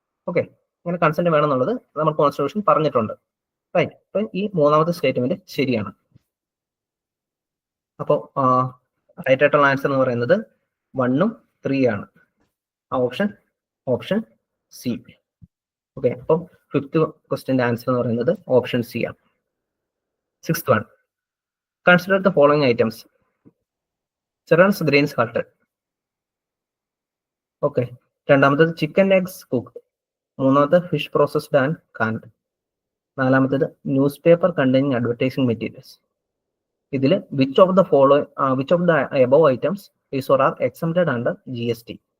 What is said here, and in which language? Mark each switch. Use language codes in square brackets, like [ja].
[ml] Okay, അങ്ങനെ consent വേണം എന്നുള്ളത് നമ്മൾ കോൺസ്റ്റിറ്റ്യൂഷൻ പറഞ്ഞിട്ടുണ്ട്. റൈറ്റ്, അപ്പൊ ഈ മൂന്നാമത്തെ സ്റ്റേറ്റ്മെന്റ് ശരിയാണ്. അപ്പോൾ റൈറ്റ് ആയിട്ടുള്ള ആൻസർ എന്ന് പറയുന്നത് 1 ഉം 3 ആണ്. ആ ഓപ്ഷൻ സി. ഓക്കെ, അപ്പം 5th ക്വസ്റ്റ്യന്റെ ആൻസർ എന്ന് പറയുന്നത് ഓപ്ഷൻ സി ആണ്. [en] 6th one, consider the following items. Cereals grains halted. Okay, [ml] രണ്ടാമത്തേത് [en] Chicken eggs cooked. [ml] മൂന്നാമത്തെ [en] Fish processed and canned. [ml] നാലാമത്തേത് [en] News paper containing advertising materials. ഇതിൽ which of the above items is or are exempted under GST.